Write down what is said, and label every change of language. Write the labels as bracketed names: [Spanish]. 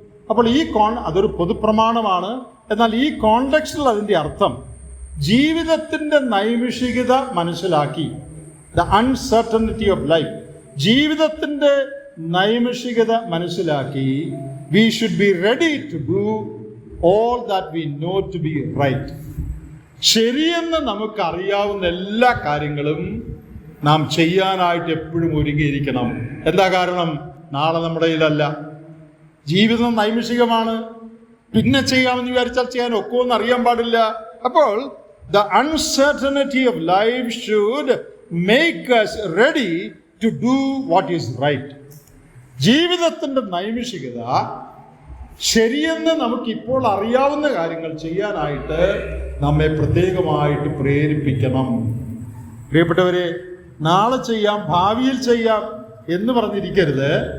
[Malayalam] അപ്പോൾ അതൊരു പൊതുപ്രമാണമാണ്. എന്നാൽ ഈ കോണ്ടെക്സ്റ്റിൽ അതിൻ്റെ അർത്ഥം ജീവിതത്തിൻ്റെ നൈമിഷികത മനസ്സിലാക്കി, [English] the uncertainty of life, [Malayalam] ജീവിതത്തിൻ്റെ നൈമിഷികത മനസ്സിലാക്കി, [English] We should be ready to do all that we know to be right. [Malayalam] ശരിയെന്ന് നമുക്കറിയാവുന്ന എല്ലാ കാര്യങ്ങളും നാം ചെയ്യാനായിട്ട് എപ്പോഴും ഒരുങ്ങിയിരിക്കണം. എന്താ കാരണം? നാളെ നമ്മുടെ കയ്യിലല്ല. ജീവിതം നൈമിഷികമാണ്. പിന്നെ ചെയ്യാമെന്ന് വിചാരിച്ചാൽ ചെയ്യാൻ ഒക്കുമെന്ന് അറിയാൻ പാടില്ല. അപ്പോൾ [English] the uncertainty of life should make us ready to do what is right. [Malayalam] ജീവിതത്തിൻ്റെ നൈമിഷികത ശരിയെന്ന് നമുക്കിപ്പോൾ അറിയാവുന്ന കാര്യങ്ങൾ ചെയ്യാനായിട്ട് നമ്മെ പ്രത്യേകമായിട്ട് പ്രേരിപ്പിക്കണം. പ്രിയപ്പെട്ടവരെ, നാളെ ചെയ്യാം, ഭാവിയിൽ ചെയ്യാം എന്ന് പറഞ്ഞിരിക്കരുത്.